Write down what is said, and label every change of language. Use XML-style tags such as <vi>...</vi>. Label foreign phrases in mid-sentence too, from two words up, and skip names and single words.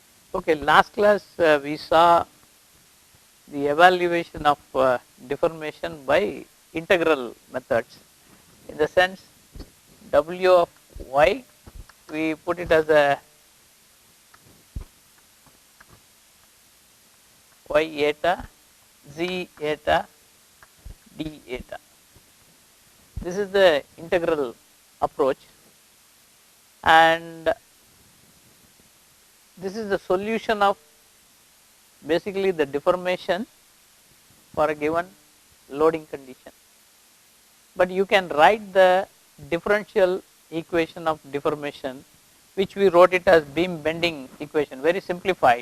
<en>Okay, last class we saw the evaluation of deformation by integral methods. In the sense, W of y, we put it as a y eta, z eta, d eta. This is the integral approach, and this is the solution of basically the deformation for a given loading condition. But you can write the differential equation of deformation, which we wrote it as beam bending equation, very simplified.</en>